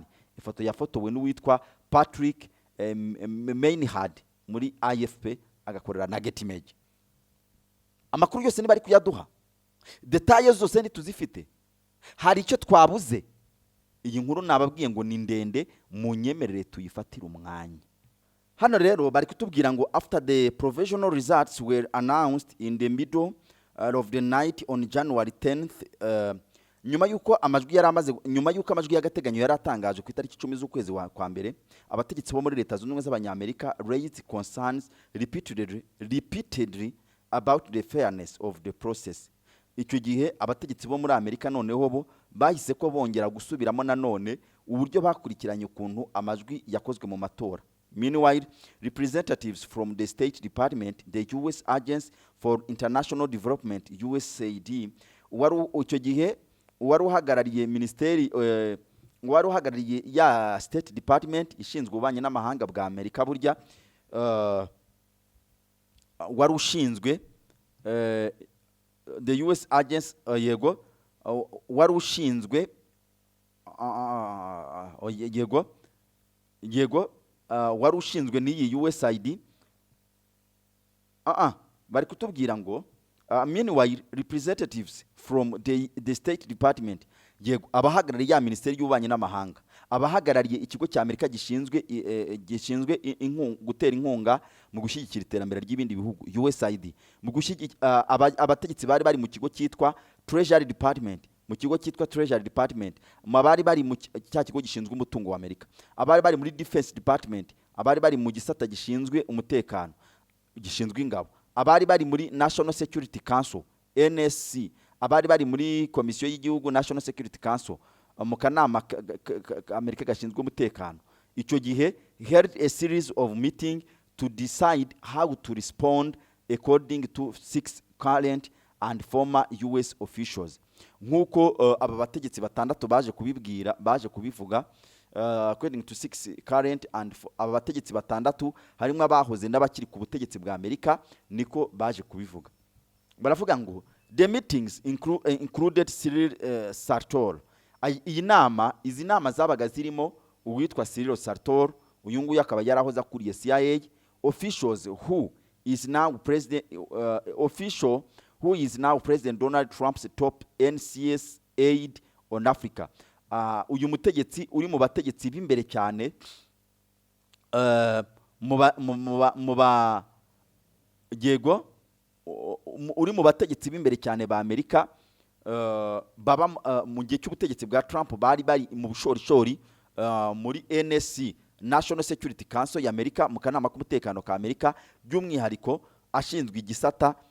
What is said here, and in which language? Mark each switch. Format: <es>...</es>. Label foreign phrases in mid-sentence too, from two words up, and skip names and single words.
<rw>Ifoto yafotowe n'uwitwa Patrick Mainhard muri AFP agakorera na Get Image. Amakuru yose ni bari kuyaduha, details zose ni tuzifite. Hari icyo twabuze, iyi nkuru nababwiye ngo ni ndende, mu nyemerere tuyifatira umwanya. Hano rero bari kutubwira ngo</rw> <en>after the provisional results were announced in the middle of the night on January 10th,</en> <rw>nyuma yuko amajwi y'agateganyo yari atangajwe ku itariki 10 z'ukwezi kwa mbere, abategetsi bo muri leta zunze ubumwe z'abanyamerika</rw> <en>raised concerns repeatedly about the fairness of the process.</en> <rw>Icyo gihe abategetsi bo muri Amerika noneho bo bahise ko bongera gusubiramo nanone uburyo bakurikiranye ukuntu amajwi yakozwe mu matora.</rw> <en>Meanwhile, representatives from the State Department, the US Agency for International Development,</en> <rw>USAID, icyo gihe wari uhagarariye ministeri wari uhagarariye ya State Department ishinzwe ubanye n'amahanga bwa Amerika burya wari ushinzwe</rw> <en>the US agents</en> <rw>yego wari ushinzwe yego wari ushinzwe n'iyi USAID bari kutubwira ngo</rw> <en>meanwhile representatives from the State Department</en> <rw>yego abahagarariye ya Minisiteri y'Ububanyi n'Amahanga abahagarariye ikigo cya Amerika gishinzwe gutera inkunga mu gushyigikira iterambere ry'ibindi bihugu USAID mu abategetsi bari mu kigo cyitwa Treasury Department mu kigo cyitwa Treasury Department abari bari mu cya kigo gishinzwe umutungo wa Amerika abari bari muri Defense Department abari bari mu gisata gishinzwe umutekano gishinzwe ingabo abari bari muri National Security Council NSC abari bari muri komisiyo y'igihugu National Security Council mu kanama Amerika gashinzwe umutekano icyo gihe</rw> <en>held a series of meeting to decide how to respond according to 6 current and former US officials</en> <rw>nkuko aba bategetsi batandatu baje kubivuga</rw> <en>according to 6 current and</en> <rw>aba bategetsi batandatu harimo abahoze n'abakiri ku butegetsi bwa Amerika niko baje kubivuga baravuga ngo</rw> <en>the meetings included</en> <rw>Cyril Sartor izi nama zabaga zirimo uwitwa Cyril Sartor uyu nguyu akaba yarahoze akuriye CIA</rw> <en>officials who is now President Donald Trump's top NCS aide on Africa</en> <rw>uyu mutegetsi uri mu bategetsi b'imbere cyane uri mu bategetsi b'imbere cyane ba Amerika baba mu gihe cy'ubutegetsi bwa Trump bari mu bushorishori muri NSC National Security Council ya Amerika mu kanama k'umutekano ka Amerika by'umwihariko ashinzwe igisata</rw>